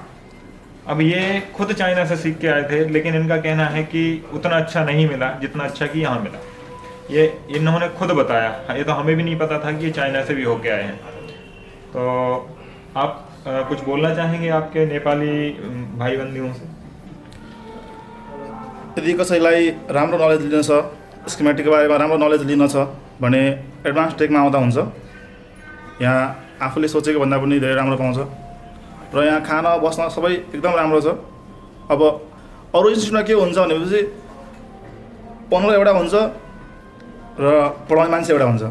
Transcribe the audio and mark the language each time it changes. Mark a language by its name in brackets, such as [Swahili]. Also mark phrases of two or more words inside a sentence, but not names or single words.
[Hindi] अब ये खुद चाइना से सीख के आए थे, लेकिन इनका कहना है कि उतना अच्छा नहीं मिला जितना अच्छा कि यहाँ मिला। ये इन्होंने खुद बताया, ये तो हमें भी नहीं पता था कि ये चाइना से भी होके आए हैं। तो आप कुछ बोलना चाहेंगे आपके नेपाली भाई बंधुओं से? [Nepali] यदि कसैलाई राम्रो नलेज लिन छ, स्कीमेटिकको बारेमा राम्रो नलेज लिन छ भने एडभान्स टेकमा आउँदा हुन्छ। यहाँ आफूले सोचेको भन्दा पनि धेरै राम्रो पाउँछ र यहाँ खाना बस्न सबै एकदम राम्रो छ। अब अरू इन्स्टिट्युटमा के हुन्छ भनेपछि ओनर एउटा हुन्छ र पढाउने मान्छे एउटा हुन्छ।